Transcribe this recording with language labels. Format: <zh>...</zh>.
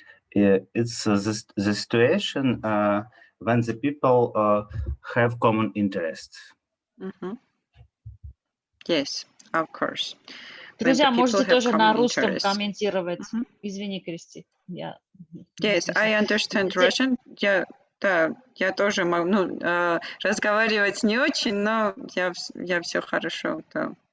<en>It's the situation when the people have common interests. Yes, of course.</en> <ru>Друзья, можете тоже на русском комментировать. Извини, Кристи.</ru> <en>Yes, I understand Russian.</en> <ru>Я тоже могу, разговаривать не очень, но я все хорошо, да.</ru>